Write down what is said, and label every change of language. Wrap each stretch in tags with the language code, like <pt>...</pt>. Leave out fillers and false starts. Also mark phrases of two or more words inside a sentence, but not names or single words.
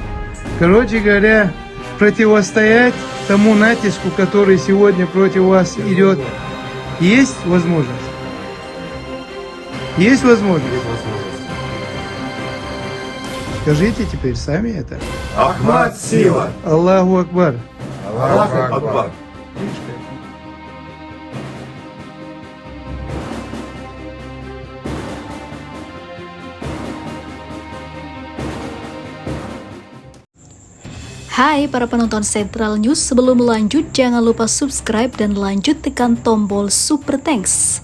<ru>Короче говоря, противостоять тому натиску, который сегодня против вас идет, есть возможность? Есть возможность? Скажите теперь сами это. Ахмад сила!</ru> <ar>الله أكبر. الله أكبر!</ar> <id>Hai para penonton Sentral News, sebelum lanjut jangan lupa subscribe dan lanjut tekan tombol Super Thanks.</id>